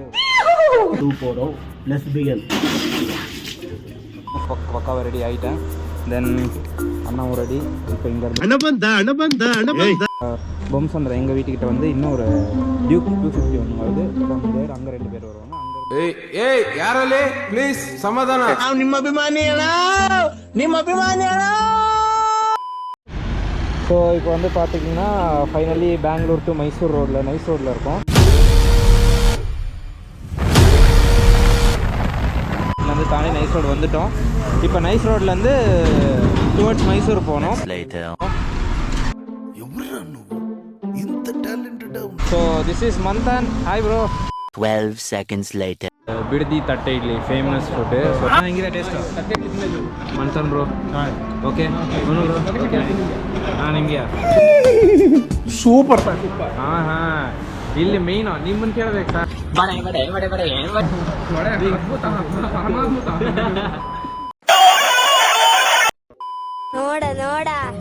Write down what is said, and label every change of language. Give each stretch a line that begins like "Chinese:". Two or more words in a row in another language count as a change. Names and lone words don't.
Tamil: போகிறோம்.
English: let's begin.
Tamil: பக்காவாக ரெடி ஆகிட்டேன். தென் அண்ணாவும் ரெடி. இப்போ இங்கே பொம்சந்திர எங்கள் வீட்டுக்கிட்ட வந்து இன்னும் ஒரு டியூக் 250 ஒன்று வருது.
English: from there
Tamil: அங்கே 2 பேர் வருவாங்க.
Kannada: ಏಯ್ ಯಾರಲ್ಲಿ ಪ್ಲೀಸ್ ಸಮಾಧಾನ. ನಿಮ್ಮ ಅಭಿಮಾನಿ
Tamil: ஸோ இப்போ வந்து பார்த்திங்கன்னா ஃபைனலி பெங்களூர் டு மைசூர் ரோடில் நைஸ் ரோடில் இருக்கோம். வந்து தானே நைஸ் ரோடு வந்துட்டோம். இப்போ நைஸ் ரோட்லேருந்து டுவர்ட்ஸ் மைசூர் போனோம்.
English: So this is Manthan. Hi bro. 12 seconds later.
Kannada: ಬಿಡದಿ ತಟ್ಟೆ ಇಡ್ಲಿ
English: famous food.
Kannada: ಹೆಂಗಿದೆ ಟೇಸ್ಟ್?
English: Manthan bro. Okay bro.
Kannada: ನಿಮಗೆ ಸೂಪರ್. ಹಾಂ ಹಾಂ ಇಲ್ಲಿ ಮೇಯ್ನು ನಿಮ್ಮನ್ನು ಕೇಳಬೇಕು ಸರ್. ನೋಡ ನೋಡ